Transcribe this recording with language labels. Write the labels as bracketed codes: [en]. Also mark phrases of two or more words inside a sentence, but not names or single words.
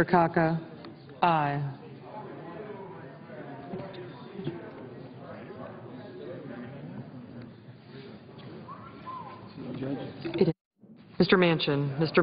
[en] Akaka, aye. It is. Mr. Manchin. Mr.